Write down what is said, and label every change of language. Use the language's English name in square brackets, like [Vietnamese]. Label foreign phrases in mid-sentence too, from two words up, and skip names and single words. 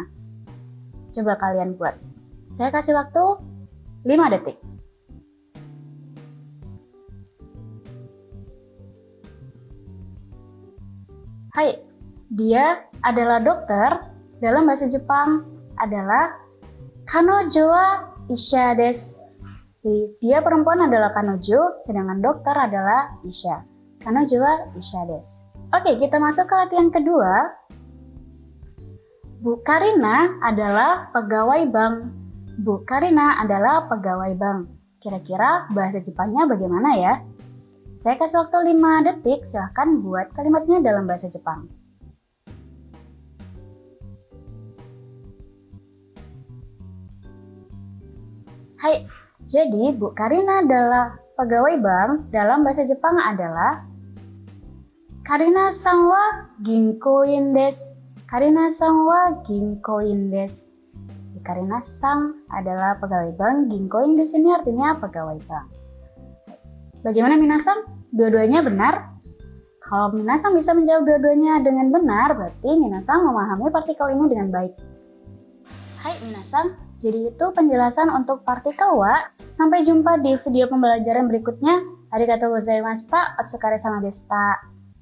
[Indonesian] Coba kalian buat. Saya kasih waktu 5 detik. Hai, dia adalah dokter. Dalam bahasa Jepang adalah [Japanese] 彼女は医者です. [Indonesian] Jadi, dia perempuan adalah kanojo, sedangkan dokter adalah isha. [Japanese] 彼女は医者です. [Indonesian] Oke, kita masuk ke latihan kedua. Bu Karina adalah pegawai bank. Bu Karina adalah pegawai bank. Kira-kira bahasa Jepangnya bagaimana ya? Saya kasih waktu 5 detik, silahkan buat kalimatnya dalam bahasa Jepang. Hai, jadi Bu Karina adalah pegawai bank. Dalam bahasa Jepang adalah [Japanese] カリナさんは銀行員です. カリナさんは銀行員です. [Indonesian] Karina-san adalah pegawai bank, ginkoin di sini artinya pegawai bank. Bagaimana minasan? Dua-duanya benar? Kalau minasan bisa menjawab dua-duanya dengan benar, berarti minasan memahami partikel ini dengan baik. [Japanese] はい皆さん, [Indonesian] jadi itu penjelasan untuk partikel wa. Sampai jumpa di video pembelajaran berikutnya. [Japanese] ありがとうございました、お疲れ様でした.